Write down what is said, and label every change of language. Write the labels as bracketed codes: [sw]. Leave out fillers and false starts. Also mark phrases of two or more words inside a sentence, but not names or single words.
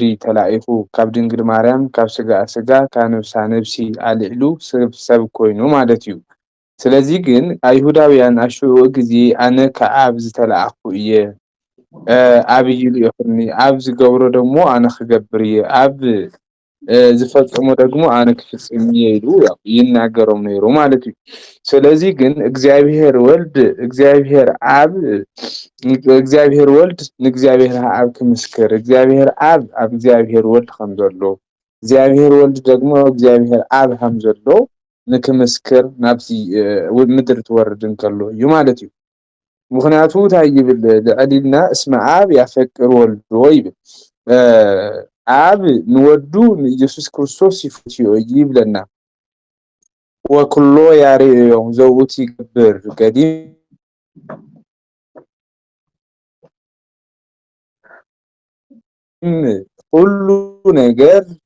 [ti] ተላኢኹ ካብ ድንግል ማርያም ካብ ስጋ ስጋ ካብ ነብሳ ነብሲ ኣልዕሉ ሰብ ኮይኑ ማለት እዩ። ስለዚ ግን ኣይሁዳውያን ኣሽዑ ግዜ ኣነ ከዓብ ዝተለኣኹ እየ ኣብ ይልእኹኒ ኣብ ዝገብሮ ደግሞ ኣነ ክገብር እየ ኣብ ዝፈጽሞ ደግሞ ኣነ ክፍጽም እየ ኢሉ ይናገሮም ነይሩ ማለት እዩ። ስለዚ ግን እግዚአብሔር ወልድ ንእግዚአብሔር ኣብ ክምስክር እግዚአብሔር ኣብ እግዚአብሔር ወልድ ከም ዘሎ እግዚአብሔር ወልድ ደግሞ እግዚአብሔር ኣብ ከም ዘሎ ንክምስክር ናብዚ ምድሪ ትወርድ እንከሎ እዩ ማለት እዩ። ምክንያቱ እንታይ ይብል ልዕሊልና [gez] እስመ ኣብ ያፈቅር ወልዶ [ti] ይብል ኣብ ንወዱ ንኢየሱስ ክርስቶስ ይፈትዮ ይብለና። [gez] ወኩሎ ያርአዮ ዘውእቱ ይገብር [ti] ገዲም [am] ሁሉ ነገር